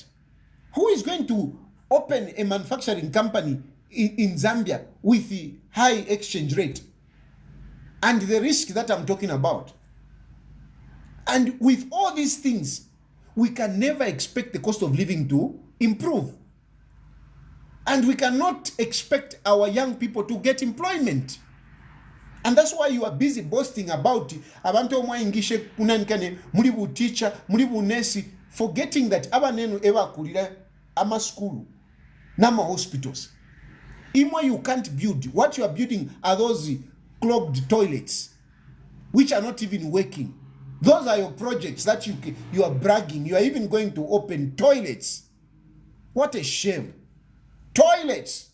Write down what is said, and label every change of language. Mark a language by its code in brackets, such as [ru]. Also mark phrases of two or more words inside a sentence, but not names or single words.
[en] Who is going to open a manufacturing company in Zambia with the high exchange rate and the risk that I'm talking about? And with all these things, we can never expect the cost of living to improve. And we cannot expect our young people to get employment. And that's why you are busy boasting about [bem] abantu omwayingishe kunankane mulibu teacher, mulibu nurse, [en] forgetting that [bem] abanenu eba kulira ama school, nama hospitals. [en] Imwa you can't build. What you are building are those clogged toilets, which are not even working. Those are your projects that you are bragging. You are even going to open toilets. What a shame. Toilets.